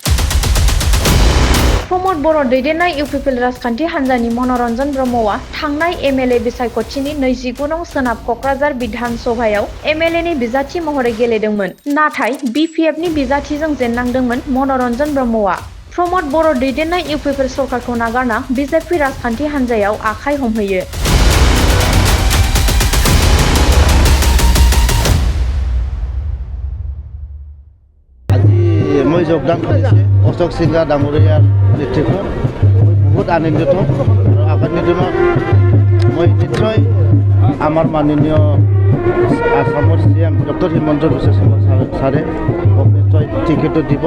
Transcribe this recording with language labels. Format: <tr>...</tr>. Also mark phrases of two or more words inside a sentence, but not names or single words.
<brx>प्रमोद बर' दैदेननाय इउपिपिएल राजखान्थि हान्जानि मनरन्जन ब्रह्मआ थांनाय एमएलए बिसायख'थिनि 29 नं सोनाब क'क्राझार बिधान सभायाव एमएलएनि बिजाथि महरै गेलेदोंमोन। नाथाय बिपिएफनि बिजाथिजों जेननांदोंमोन मनरन्जन ब्रह्मआ। प्रमोद बर' दैदेननाय इउपिपिएल सरकारखौ नागारना बिजेपि राजखान्थि हान्जायाव आखाइ हमहैयो।</brx> <as>মই যোগদান কৰিছে অশোক সিংহা ডাঙৰীয়াৰ নেতৃত্বত বহুত আনন্দিত আৰু আগামী দিনত মই নিশ্চয় আমাৰ মাননীয় আসামৰ CM ডক্টৰ হিমন্ত বিশ্ব শৰ্মা ছাৰে মোক নিশ্চয় টিকেটো দিব।</as>